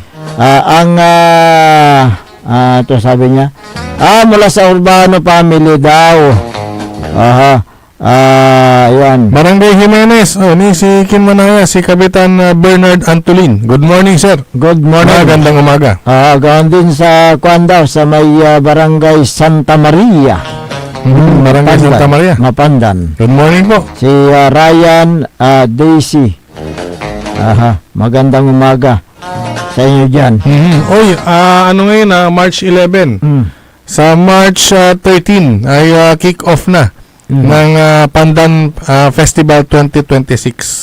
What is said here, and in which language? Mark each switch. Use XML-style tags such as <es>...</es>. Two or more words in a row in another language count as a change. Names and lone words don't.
<tl>Ito sabi niya, mula sa Urbano family daw. Ayan. Barangay Jimenez. Ni si Kinmanaya, si Kapitan Bernard Antolin.</tl> <en>Good morning, sir. Good morning.</en> <tl>Magandang umaga. Gawin din sa Kuandaw, sa may Barangay Santa Maria. Barangay Santa Maria. Mapandan.</tl> <en>Good morning po.</en> <tl>Si Ryan Daisy. Magandang umaga sa inyo dyan. Oy, ano ngayon, March 11. Sa March 13 ay kick-off na ng Pandan Festival 2026.</tl>